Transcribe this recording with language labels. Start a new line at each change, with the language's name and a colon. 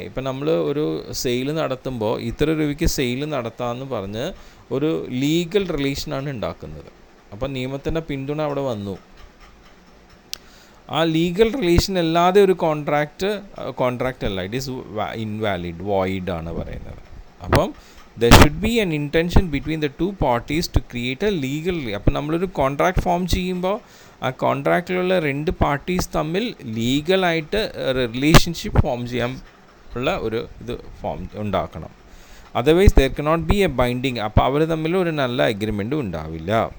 Malayalam: ഇപ്പം നമ്മൾ ഒരു സെയിൽ നടത്തുമ്പോൾ ഇത്ര രൂപയ്ക്ക് സെയിൽ നടത്താമെന്ന് പറഞ്ഞ് ഒരു ലീഗൽ റിലേഷനാണ് ഉണ്ടാക്കുന്നത്. അപ്പം നിയമത്തിൻ്റെ പിന്തുണ അവിടെ വന്നു. ആ ലീഗൽ റിലേഷൻ അല്ലാതെ ഒരു കോൺട്രാക്റ്റ് അല്ല,
English: it is invalid,
Malayalam: വോയിഡ് ആണ് പറയുന്നത്.
English: അപ്പം there should be an intention between the two parties to create a legal.
Malayalam: അപ്പം നമ്മളൊരു കോൺട്രാക്ട് ഫോം ചെയ്യുമ്പോൾ ആ കോൺട്രാക്റ്റിലുള്ള രണ്ട് പാർട്ടീസ് തമ്മിൽ ലീഗലായിട്ട് റിലേഷൻഷിപ്പ് ഫോം ചെയ്യാൻ ഉള്ള ഒരു ഇത് ഫോം ഉണ്ടാക്കണം.
English: Otherwise there cannot be a binding.
Malayalam: അപ്പോൾ അവർ തമ്മിൽ ഒരു നല്ല അഗ്രിമെൻറ്റും ഉണ്ടാവില്ല.